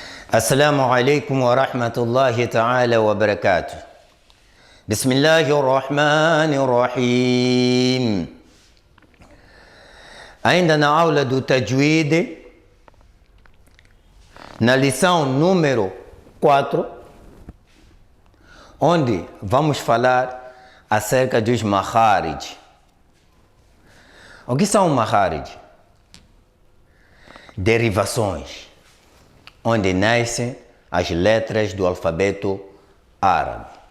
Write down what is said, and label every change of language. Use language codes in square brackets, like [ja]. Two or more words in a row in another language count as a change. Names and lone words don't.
[ar] السلام عليكم ورحمة الله تعالى وبركاته. بسم الله الرحمن الرحيم. [pt] عندنا aula do Tajwid na lição número 4, onde vamos falar acerca dos Makharij. O que são Makharij? Derivações, onde nascem as letras do alfabeto árabe.